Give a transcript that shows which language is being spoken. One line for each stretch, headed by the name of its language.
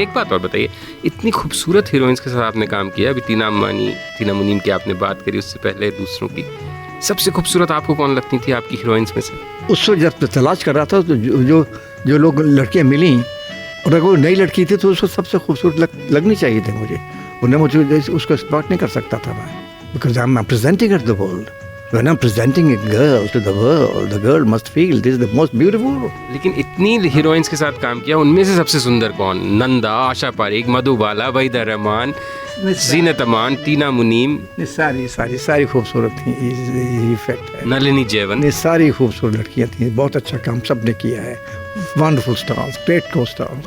Hindi: एक बात और बताइए, इतनी खूबसूरत हीरोइंस के साथ आपने काम किया। अभी टीना अंबानी, टीना मुनीम की आपने बात करी, उससे पहले दूसरों की। सबसे खूबसूरत आपको कौन लगती थी आपकी हीरोइंस में से? उस वक्त जब तलाश कर रहा था तो जो लोग लड़कियाँ मिली, और अगर वो नई लड़की थी तो उसको सबसे खूबसूरत लगनी चाहिए थी मुझे। उन्हें मुझे उसको स्पॉट नहीं कर सकता था मैं,
English: Because I am presenting at the world. When I'm presenting a girl to the world, the girl must feel this is the most beautiful.
Hindi: लेकिन इतनी हीरोइंस के साथ काम किया, उनमें से सबसे सुंदर कौन? नंदा, आशा पारेख, मधुबाला, वहीदा रहमान, जीनत अमान, टीना मुनीम। सारी खूबसूरत थी। ये फैक्ट है। नलिनी जयवंत, सारी खूबसूरत लड़कियां थी। बहुत अच्छा काम सबने किया है। वंडरफुल स्टार्स, ग्रेट को स्टार्स।